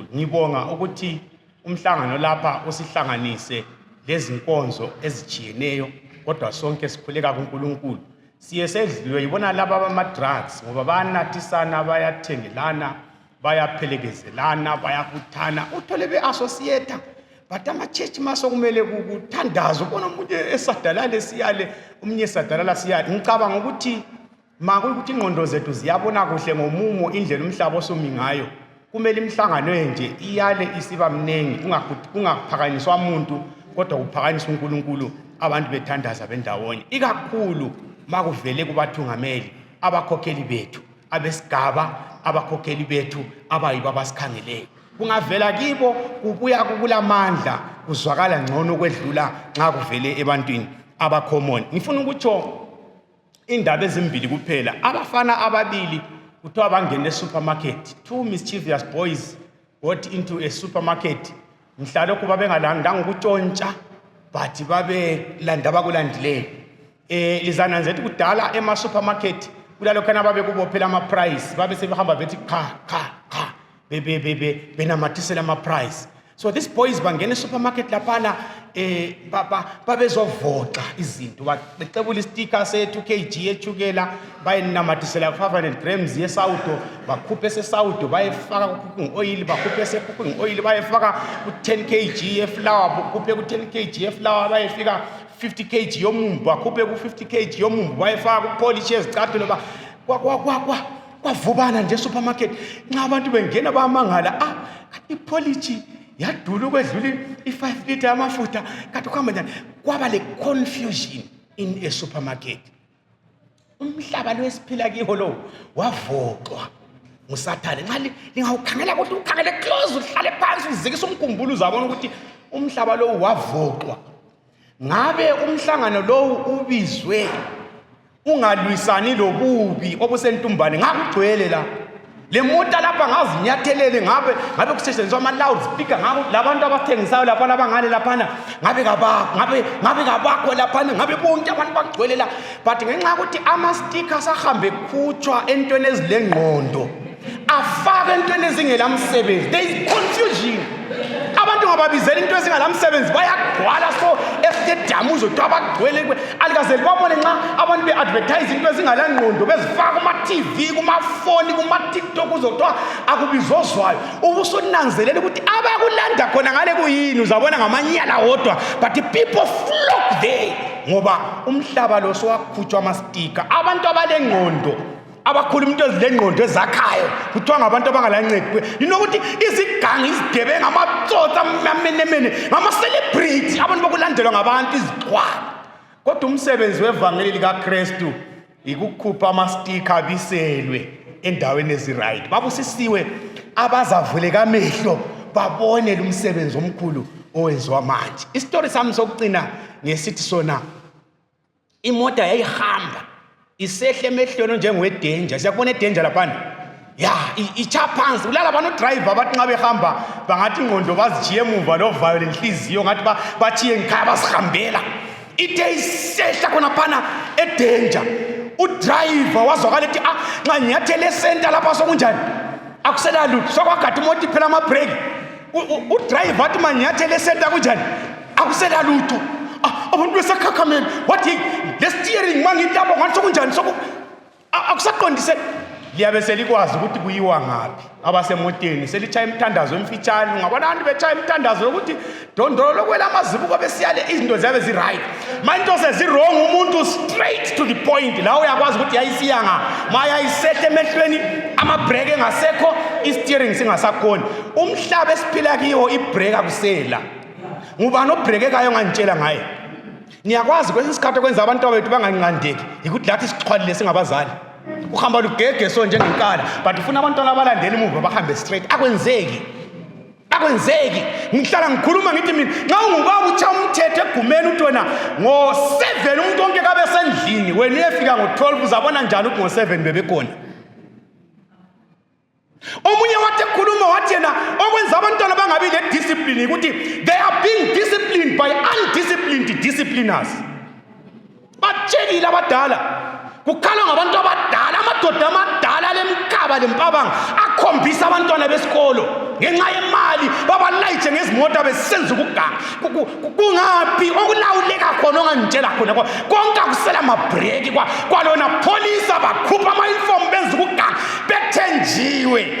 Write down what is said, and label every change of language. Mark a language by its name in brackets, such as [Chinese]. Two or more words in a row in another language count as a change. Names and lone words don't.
[North Ndebele] Ngibonga ukuthi umhlangano lapha usihlanganise lezinkonzo ezijiyeneyo kodwa sonke sikhuleka kuNkulunkulu. Siye sedliwe yibona laba abama-drugs ngoba bayanathisana bayathengelana bayaphelekezelana bayakuthana uthole be-associate, but ama-church masokumele kuthandazo ubona umuntu esadalale siyale umnye esadalala siyale. Ngicabanga ukuthi makuyikuthi ingqondo zethu ziyabona kuhle ngomumo indlela umhlaba osumi ngayo, kumele imihlangano enje iyale isiba mnengi kungaphakanyiswa umuntu kodwa kuphakanyiswa uNkulunkulu abantu bethandaza bendawonye, ikakhulu makuvele kubathungameli abakhokheli bethu abesigaba, abakhokheli bethu abayibo abasikhangeleyo. Kungavela kibo kubuya kukulamandla kuzwakala ngcono kwedlula nxa kuvele ebantwini abacommon. Ngifuna ukutsho indaba ezimbili kuphela. Abafana ababili kuthiwa bangene supermarket. [English] Two mischievous boys got into a supermarket. [North Ndebele] Mhlalokho babengalandanga ukutshontsha but babelanda bakulandileyo. Lizananzela ukuthi kudala ema supermarket kulalokhana babekubophela ama price babe sebehamba bethi cha benamathisela ama price. [English] So these boys [North Ndebele] bangena supermarket lapana babezovoxa izinto becebula isticker se 2 kg yechukela bayinamathisela 500 grams yesawudo bakhuphe sesawudo bayefaka ku [English] cooking oil [North Ndebele] bakhuphe se [English] cooking oil [North Ndebele] bayefaka ku 10 kg yeflour bakhuphe ku 10 kg yeflour bayefika 50 kg yomumbu bakhuphe ku 50 kg yomumbu bayefaka ku polish ezicathulo kwavubana nje supermarket nxa abantu bengena bayamangala ipolish yadula ukwedlula i5 liter yamafutha kanti kuhamba njani kwaba le confusion [English] in a supermarket. [North Ndebele] Umhlaba lo esiphila kiwo lo wavoxwa ngusathane nxa lingawukhangela ukuthi ukhangele close uhlale phansi uzikise umkhumbulo uzabona ukuthi umhlaba lo wavoxwa. Ngabe umhlangano lo ubizwe ungalwisani lobubi obusentumbane ngakugcwele la le mota lapha ngazinyathelele ngabe kusetshenziswa ama loudspeaker ngabe labantu abathengisayo lapha abangale lapha ngabe kabakho lapha ngabe bonke abantu bagcwele la but ngenxa ukuthi ama stickers ahambe khutshwa entweni ezilengqondo afaka entweni ezingelamsebenzi. [English] There is confusion. [North Ndebele] Abantu ngababizela into ezingalamsebenzi bayagcwala so estadium uzothiwa bagcwele alikazeli babone nxa abantu be-advertise into ezingalangqondo bezifaka kuma-TV kumafoni kuma-TikTok uzothiwa akubizozwayo ubusunanzelela ukuthi abakulanda khona ngale kuyini uzabona ngamanyala wodwa but [English] people flock there [North Ndebele] ngoba umhlaba lo sowakhutshwa ama-sticker. Abantu abalengqondo abakhuluma into ezilengqondo ezakhayo kuthiwa ngabantu abangalancedi. Ukuthi izigangi izigebenga amatsotsa amenemene ngama-celebrity abantu bokulandelwa ngabantu izixhwala. Kodwa umsebenzi wevangeli likaKristu ikukhupha ama-sticker abiselwe endaweni eziright. Babusisiwe abazavuleka amehlo babone lo msebenzi omkhulu owenziwa manje. Isitori sami sokucina ngesithi sona imoto yayihamba isehle emehlweni njengedanger. Siyakubona idanger lapha ichaphansi ulala bano driver bathi nxa behamba bangathi ingqondo bazijiye emuva lovayo lenhliziyo ngathi bathiye ngikhaya basihambela. Ithe isehla khona phana edanger udriver wazwakala ethi nxa ngiyathele center lapha sokunjani akusela lutho sokwagada imoto iphela ama-brake. Udriver athi mangiyathele center kunjani akusela lutho. Abantu besekhakhameni wathi le steering mangitabo ngathi sokunjani akusaqondise liyabe selikwazi ukuthi kuyiwa ngaphi. Abasemoteni selitshaya imithandazo emfitshane ungabona abantu betshaya imithandazo ukuthi dondolo lokwela amazibuko besiyale izinto ziyabe zi-right into sezi-wrong umuntu [English] straight to the point [North Ndebele] la uyakwazi ukuthi yayisiya mayayisethe emehlweni amabreki engasekho i-steering singasakhoni. Umhlaba esiphila kiwo ibreki akusela ngubani obrekekayo ngantshela ngaye. Niyakwazi kwesinye isikhathi okwenza abantu bethu banganqandeki yikuthi lathi sixhwalile singabazali uhamba lugegeso njengenkala but ufuna abantwana abalandela emuva bahambe straight. Akwenzeki ngihlala ngikhuluma ngithi mina nxa ungubaba utsha umthetho egumeni uthi wena ngo-7 umuntu wonke kabe sendlini wena uyefika ngo-12 uzabona njani ukuthi ngo-7 bebekhona. Omunye wathi ekhuluma wathi yena okwenza abantwana bangabi le-discipline ukuthi [English] they are being disciplined by undisciplined discipliners. [North Ndebele] Batshekile abadala kukhalwa ngabantu abadala amadoda amadala lemkaba lempabanga akhombisa abantwana besikolo ngenxa yemali babalayitshe ngezimota besenza ukuganga. Kungaphi okulawuleka khona ongangitshela khona konke akusela mabreki kwalona polisa bakhupha ama-uniform benza ukuganga bethenjiwe.